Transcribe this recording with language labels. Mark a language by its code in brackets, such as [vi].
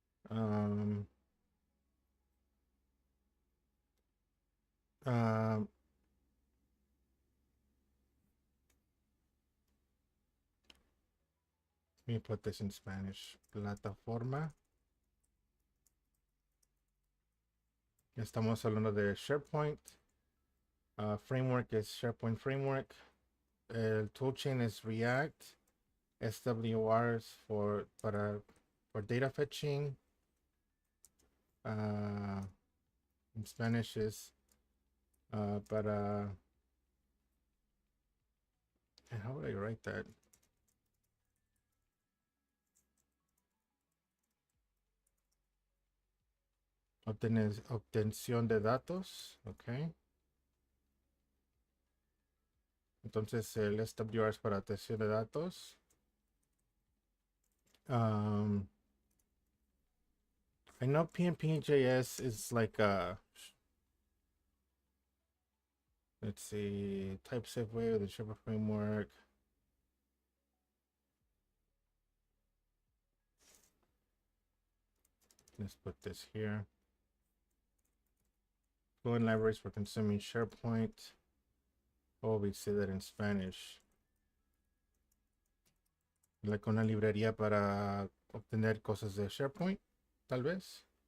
[en] Um, um, Let me put this in Spanish. [es] Plataforma. Estamos hablando de SharePoint. [en] Framework is SharePoint framework. El toolchain is React. SWRs for data fetching. In Spanish is para. And how would I write that? [es] Obtención de datos. Okay. Entonces el SWR es para obtención de datos. [en] I know PNP.js is like let's see, type-safe way with the Sherpa framework. Let's put this here. Fluent libraries for consuming SharePoint. Oh, we say that in Spanish. Like [es] una librería para obtener cosas de SharePoint, tal vez.